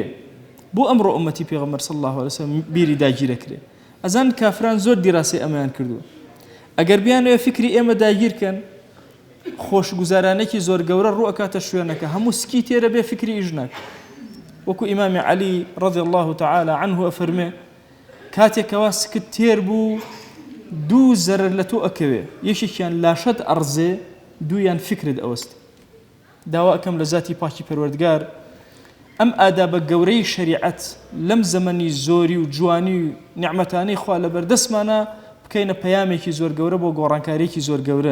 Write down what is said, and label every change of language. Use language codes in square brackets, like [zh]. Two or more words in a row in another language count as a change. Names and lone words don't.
[ckb] بۆ ئەمڕۆ ئومەتی پێغەمبەر [ar] صلی الله عليه وسلم [ckb] بیری داگیرەکرێ. ئەزان کافران زۆر دیراسی ئەمەیان کردووە. ئەگەر بیانەوە فکری ئێمە داگیرکەن، خۆشگوزارانێکی زۆر گەورە ڕوو ئەکاتە شوێنەکە، هەموو سکی تێرە بێ فکری ئیش ناکە. وەکو ئیمامی عەلی [ar] رضی الله تعالی عنه [ckb] ئەفەرمێ کاتێکەوە سکت تێر بوو دوو زەرر لە تۆ ئەکەوێ، یەکێکیان لاشەت ئەڕزێ، دوویان فکرت ئەوەست. داوا ئەکەم لە ذاتی پاکی پەروەردگار ئەم ئادابە گەورەی شەریعەت لەم زەمەنی زۆری و جوانی و نیعمەتانەی خوا لەبەردەستمانە بکەینە پەیامێکی زۆر گەورە بۆ گۆڕانکاریێکی زۆر گەورە.